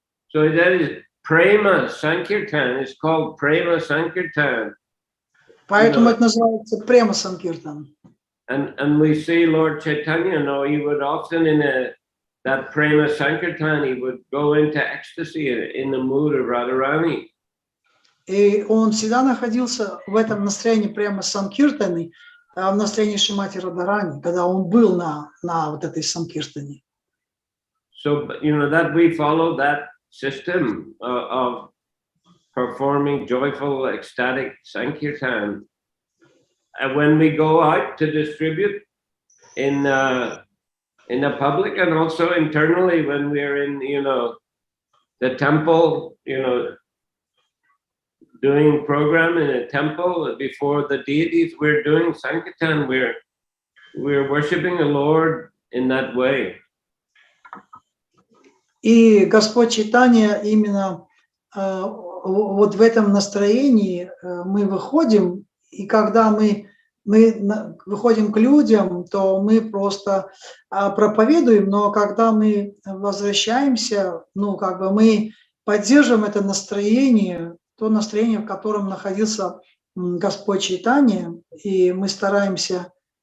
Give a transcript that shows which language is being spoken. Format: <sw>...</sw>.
<en>So that is Prema Sankirtan. It's called Prema Sankirtan.</en> <ru>Поэтому это называется Према Санкиртан.</ru> <en>And we see Lord Chaitanya, you know, he would often that Prema Sankirtan, he would go into ecstasy in the mood of Radharani.</en> <ru>И он всегда находился в этом настроении Према Санкиртаны, в настроении Шримати Радарани, когда он был на вот этой Санкиртане.</ru> <en>So, you know, that we follow that system of performing joyful, ecstatic Sankirtan. And when we go out to distribute in the public and also internally when we're in, you know, the temple, you know, doing program in a temple before the deities, we're doing Sankirtan, we're worshiping the Lord in that way.</en> <ru>И Господь Чайтанья именно вот в этом настроении мы выходим, и когда мы выходим к людям, то мы просто проповедуем, но когда мы возвращаемся, ну, как бы мы поддерживаем это настроение, то настроение, в котором находился Господь Чайтанья, и мы стараемся</ru>